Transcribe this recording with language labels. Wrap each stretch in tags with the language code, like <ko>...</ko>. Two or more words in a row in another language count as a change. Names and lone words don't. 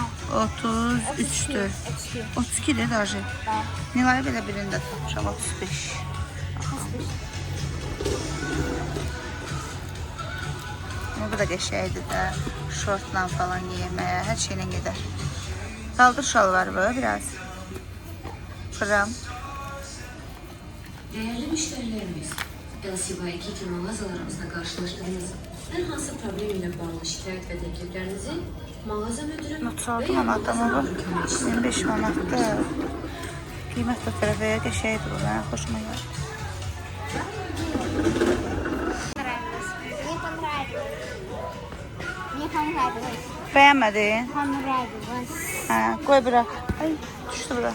<az>33-dür. 32-dir даже. Nilay belə birində tutmuşam, 35. Bu da qəşəydir də. Şortla falan giyməyə, hər şeylə gedər. Daldır şalvarı bu biraz. Fıram.</az> <tr>Değerli müşterilerimiz, LCY 2 iki mağazalarımızda karşılaştığınız her hansı problem ile bağlı şikayet ve tekliflerinizi mağaza müdürü</tr> <az>Notu manatda mı bu? 25 manatda. Qiymət də tərəfəyə qəşəydir bu, mənə xoşuma gəlir.</az> <ru>Мне понравилось.</ru> <az>Bəyənmədin?</az> <ru>Понравилось.</ru> <az>Hə, qoy bura. Ay, düşdü bura.</az>